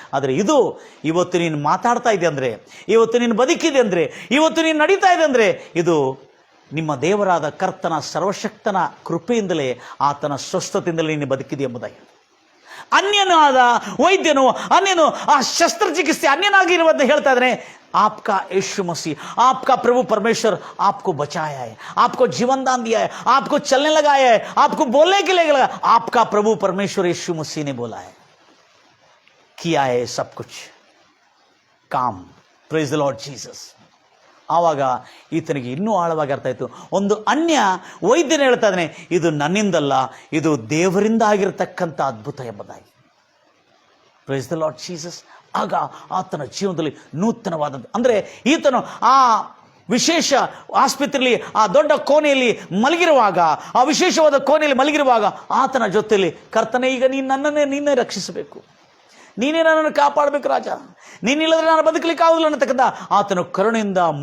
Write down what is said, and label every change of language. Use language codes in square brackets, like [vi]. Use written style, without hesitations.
[kn] ಆದರೆ ಇದು ಇವತ್ತು ನೀನು ಮಾತಾಡ್ತಾ ಇದೆ ಅಂದರೆ, ಇವತ್ತು ನೀನು ಬದುಕಿದೆ ಅಂದರೆ, ಇವತ್ತು ನೀನು ನಡೀತಾ ಇದೆ ಅಂದರೆ, ಇದು ನಿಮ್ಮ ದೇವರಾದ ಕರ್ತನ ಸರ್ವಶಕ್ತನ ಕೃಪೆಯಿಂದಲೇ, ಆತನ ಸ್ವಸ್ಥತೆಯಿಂದಲೇ ನೀನು ಬದುಕಿದೆ ಎಂಬುದಾಗಿ. ಅನ್ಯನಾದ ವೈದ್ಯನು, ಅನ್ಯನು ಆ ಶಸ್ತ್ರಚಿಕಿತ್ಸೆ ಅನ್ಯನಾಗಿರುವಂತೆ ಹೇಳ್ತಾ ಇದ್ದಾನೆ. [hi] आपका यीशु मसीह, आपका प्रभु परमेश्वर आपको बचाया है, आपको जीवन दान दिया है, आपको चलने लगाया है, आपको बोलने के लिए लगा. आपका प्रभु परमेश्वर यीशु मसीह ने बोला है, किया है सब कुछ काम. [en] Praise the lord Jesus. [kn] ಆವಾಗ ಈತನಿಗೆ ಇನ್ನೂ ಆಳವಾಗಿ ಅರ್ಥ ಆಯಿತು. ಒಂದು ಅನ್ಯ ವೈದ್ಯನ ಹೇಳ್ತಾ ಇದ್ದಾನೆ, ಇದು ನನ್ನಿಂದಲ್ಲ, ಇದು ದೇವರಿಂದ ಆಗಿರತಕ್ಕಂಥ ಅದ್ಭುತ ಎಂಬುದಾಗಿ. [en] Praise the Lord Jesus. [kn] ಆಗ ಆತನ ಜೀವನದಲ್ಲಿ ನೂತನವಾದಂಥ, ಅಂದರೆ ಈತನು ಆ ವಿಶೇಷ ಆಸ್ಪತ್ರೆಯಲ್ಲಿ ಆ ದೊಡ್ಡ ಕೋಣೆಯಲ್ಲಿ ಮಲಗಿರುವಾಗ, ಆ ವಿಶೇಷವಾದ ಕೋಣೆಯಲ್ಲಿ ಮಲಗಿರುವಾಗ ಆತನ ಜೊತೆಯಲ್ಲಿ, ಕರ್ತನೇ, ಈಗ ನೀನೇ ರಕ್ಷಿಸಬೇಕು, ನೀನೇ ನನ್ನನ್ನು ಕಾಪಾಡಬೇಕು ರಾಜ, ನೀನಿಲ್ಲದ್ರೆ ನಾನು ಬದುಕಲಿಕ್ಕೆ ಆಗುದಿಲ್ಲ ಅನ್ನತಕ್ಕಂಥ ಆತನು ಕರುಣೆಯಿಂದ